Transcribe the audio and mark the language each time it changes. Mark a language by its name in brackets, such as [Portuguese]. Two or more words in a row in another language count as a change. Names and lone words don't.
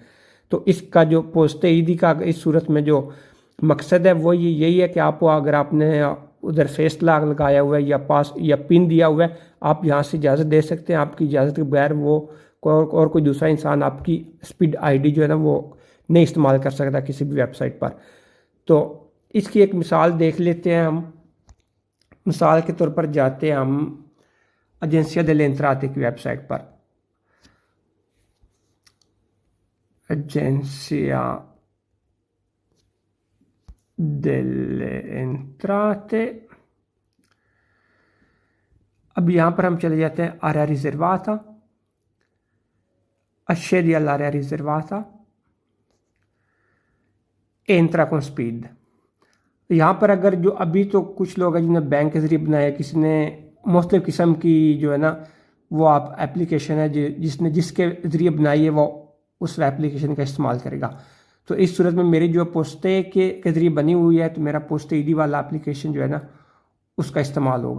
[Urdu] تو اس کا جو پوسٹ ایدی کا اس صورت میں جو مقصد ہے وہ یہی ہے کہ آپ، اگر آپ نے ادھر [English] face lock [Urdu] لگایا ہوا ہے یا پاس یا پن دیا ہوا ہے، آپ یہاں سے اجازت دے سکتے ہیں. آپ کی اجازت کے بغیر وہ اور کوئی دوسرا انسان آپ کی سپیڈ آئی ڈی جو ہے نا وہ نہیں استعمال کر سکتا کسی بھی ویب سائٹ پر. تو اس کی ایک مثال دیکھ لیتے ہیں ہم. مثال کے طور پر جاتے ہیں ہم एजेंसिया delle entrate کی ویب سائٹ پر. एजेंसिया delle entrate। اب یہاں پر ہم چلے جاتے ہیں [Italian] area riservata, accedi all'area riservata, entra con speed। [Urdu] یہاں پر اگر جو ابھی تو کچھ لوگ ہیں جنہوں نے بینک کے ذریعے بنایا، کسی نے مختلف قسم کی جو ہے نا وہ آپ ایپلیکیشن ہے جس نے جس کے ذریعے بنائی ہے وہ اس ایپلیکیشن کا استعمال کرے گا. تو اس صورت میں میری جو پوسٹے کے ذریعے بنی ہوئی ہے تو میرا پوسٹے ای ڈی والا ایپلیکیشن جو ہے نا اس کا استعمال ہوگا.